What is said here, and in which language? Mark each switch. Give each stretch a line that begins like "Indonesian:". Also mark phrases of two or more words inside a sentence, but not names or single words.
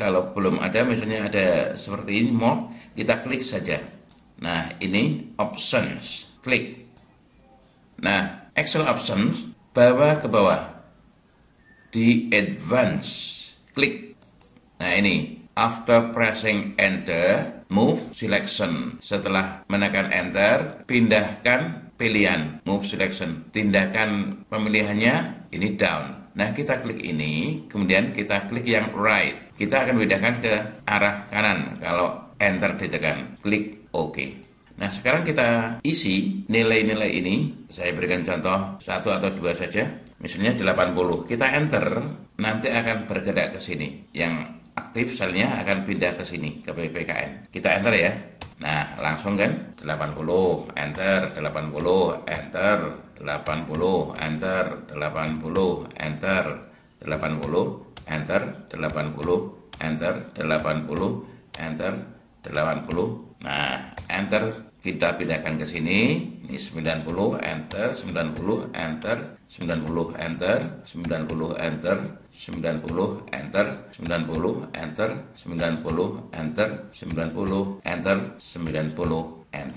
Indonesian: Kalau belum ada, misalnya ada seperti ini, mode, kita klik saja. Nah, ini options, klik. Nah,
English: Excel options,
Indonesian: bawa ke bawah. Di advance, klik. Nah, ini
English: after pressing enter, move selection.
Indonesian: Setelah menekan enter, pindahkan pilihan,
English: move selection.
Indonesian: Tindakan pemilihannya ini down. Nah, kita klik ini, kemudian kita klik yang right. Kita akan pindahkan ke arah kanan kalau enter ditekan. Klik OK. Nah, sekarang kita isi nilai-nilai ini. Saya berikan contoh 1 atau 2 saja. Misalnya 80. Kita enter, nanti akan bergerak ke sini. Yang aktif selnya akan pindah ke sini, ke PPKN. Kita enter ya. Nah, langsung kan 80, enter, 80, enter, 80, enter, 80, enter, 80, enter, 80, enter, 80, enter, 80. Nah, enter kita pindahkan ke sini. Ini 90, enter, 90, enter, 90, enter, 90, enter, 90, enter, 90, enter, 90, enter, 90, enter, 90, enter.